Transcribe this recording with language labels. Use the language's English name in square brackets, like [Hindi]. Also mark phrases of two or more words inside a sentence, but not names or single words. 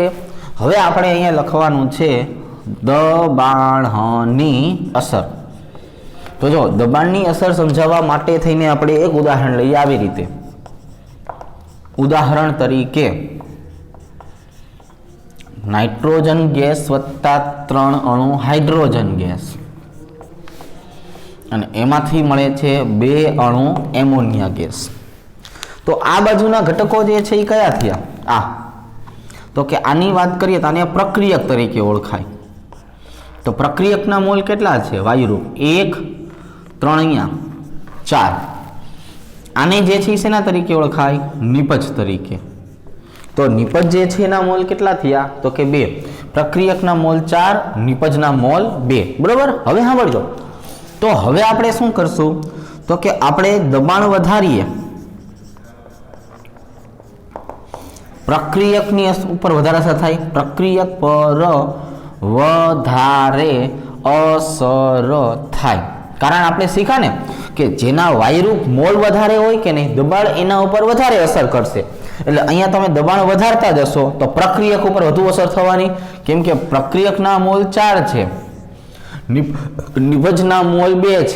[Gujarati] હવે આપણે અહીં લખવાનું છે દબાણની અસર। તો જો દબાણની અસર સમજાવવા માટે થઈને આપણે એક ઉદાહરણ લઈએ આવી રીતે। ઉદાહરણ તરીકે [English] nitrogen gas [Gujarati] વત્તા 3 અણુ [English] hydrogen gas [Gujarati] અને એમાંથી મળે છે 2 અણુ [English] ammonia gas. [Gujarati] તો આ બાજુના ઘટકો જે છે ઈ કયા થયા આ તો કે આની બાત કરીએ તો આને પ્રક્રિયક તરીકે ઓળખાય। તો પ્રક્રિયકના મોલ કેટલા છે વાયુરૂપ 1 3 અહીંયા 4 આને જે છે સેના તરીકે ઓળખાય નિપજ તરીકે। તો નિપજ જે છે એના મોલ કેટલા થયા તો કે 2 પ્રક્રિયકના મોલ 4 નિપજના મોલ 2 બરાબર। હવે સાંભળજો તો હવે આપણે શું કરશું તો કે આપણે દબાણ વધારીએ પ્રક્રિયકની ઉપર વધારે અસર થાય, પ્રક્રિયક પર વધારે અસર થાય. કારણ આપણે શીખ્યા ને કે જેના વાયુરૂપ મોલ વધારે હોય કે નહીં, દબાણ એના ઉપર વધારે અસર કરશે. એટલે અહીંયા તમે દબાણ વધારતા જશો તો પ્રક્રિયક ઉપર વધુ અસર થવાની, કેમ કે પ્રક્રિયકના મોલ 4 છે, નિપજના મોલ 2 છે.